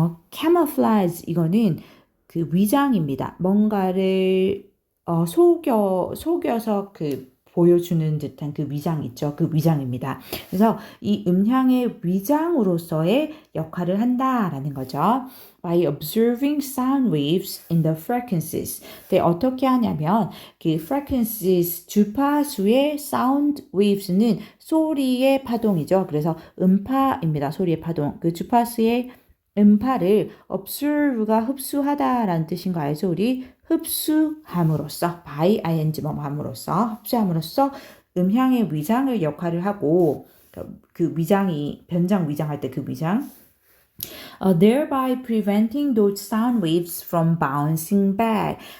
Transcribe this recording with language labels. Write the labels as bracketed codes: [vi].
[ko] camouflage 이거는 그 위장입니다. 뭔가를 속여서 그 보여주는 듯한 그 위장 있죠. 그 위장입니다. 그래서 이 음향의 위장으로서의 역할을 한다라는 거죠. [en] By observing sound waves in the frequencies. [ko] 네, 어떻게 하냐면 그 frequencies 주파수의 [en] sound waves [ko] 는 소리의 파동이죠. 그래서 음파입니다. 소리의 파동. 그 주파수의 음파를 observe가 흡수하다라는 뜻인 거 알죠? 우리 흡수함으로써 [en] by ing [ko] 함으로써 흡수함으로써 음향의 위장을 역할을 하고 그 위장이 변장 위장할 때 그 위장 [en] thereby preventing those sound waves from bouncing back.